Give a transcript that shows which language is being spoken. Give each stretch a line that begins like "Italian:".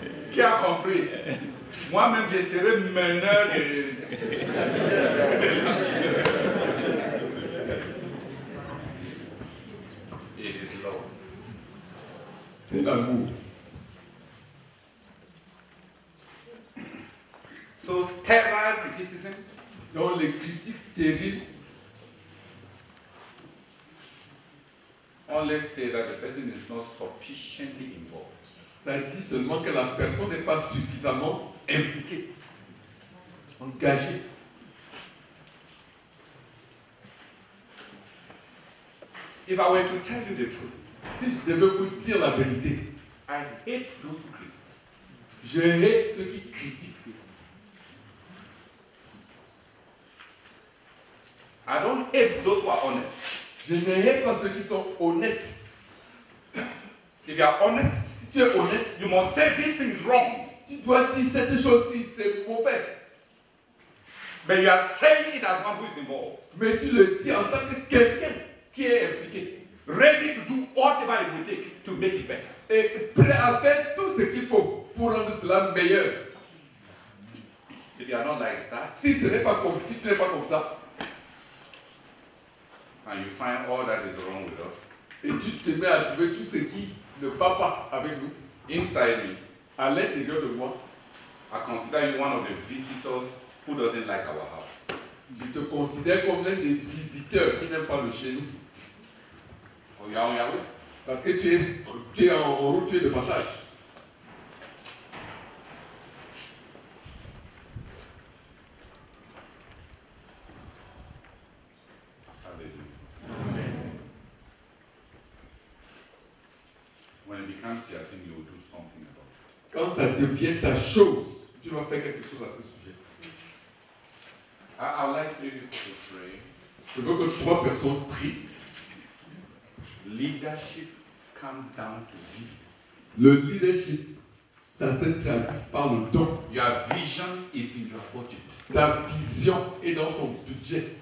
French: Qui a compris? Moi-même, je serai meneur de
English: It is love.
French: C'est l'amour.
English: So sterile criticisms.
French: Donc les critiques stériles,
English: only say that the person is not sufficiently involved.
French: ça dit seulement que la personne n'est pas suffisamment impliquée, engagée.
English: If I were to tell you the truth,
French: Si je devais vous dire la vérité,
English: I hate those who criticize.
French: je hais ceux qui critiquent.
English: hate those who are honest.
French: Je n'hais pas ceux qui sont honnêtes.
English: If you are honest,
French: Si tu es honnête,
English: you must say this thing is wrong.
French: tu dois dire cette chose-ci, c'est mauvais.
English: But you are saying it as one who is involved.
French: Mais tu le dis en tant que quelqu'un qui est impliqué.
English: Ready to do whatever it will take to make it better.
French: Et prêt à faire tout ce qu'il faut pour rendre cela meilleur.
English: If you are not like that,
French: Si ce n'est pas comme, si tu n'es pas comme ça,
English: and you find all that is wrong with us,
French: et tu te mets à trouver tout ce qui ne va pas avec nous,
English: inside me,
French: à l'intérieur de moi,
English: I consider you one of the visitors who doesn't like our house.
French: je te considère comme l'un des visiteurs qui n'aiment pas le chez nous.
English: Oh, you are on your way.
French: Parce que tu es en route, tu es de passage.
English: Hallelujah. When it becomes your thing, you will do something about it.
French: Quand ça devient ta chose, tu dois faire quelque chose à ce sujet.
English: I would like 3 people to pray.
French: Je veux que 3 personnes prient.
English: Leadership comes down to give.
French: Le leadership, ça se traduit par le don.
English: Your vision is in your budget.
French: Ta vision est dans ton budget.